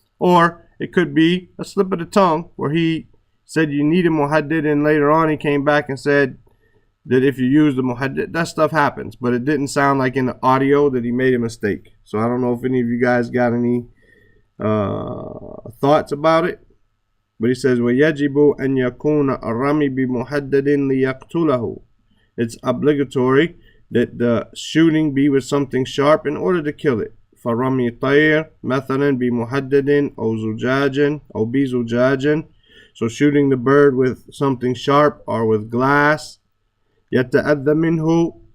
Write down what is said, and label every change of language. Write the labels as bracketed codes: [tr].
[en] Or it could be a slip of the tongue where he said you need a muhaddid, and later on he came back and said that if you use the muhaddid, that stuff happens. But it didn't sound like in the audio that he made a mistake. So I don't know if any of you guys got any thoughts about it. But he says, [ar] وَيَجِبُ أَنْ يَكُونَ الرَّمِي بِمُحَدَّدٍ لِيَقْتُلَهُ. [en] It's obligatory that the shooting be with something sharp in order to kill it. [ar] فَرَمِي طَيْرٍ مَثَلًا بِمُحَدَّدٍ أَوْ زُجَاجٍ أَوْ بِزُجَاجٍ. [en] So shooting the bird with something sharp or with glass. [ar] يَتَأَذَّ مِنْهُ.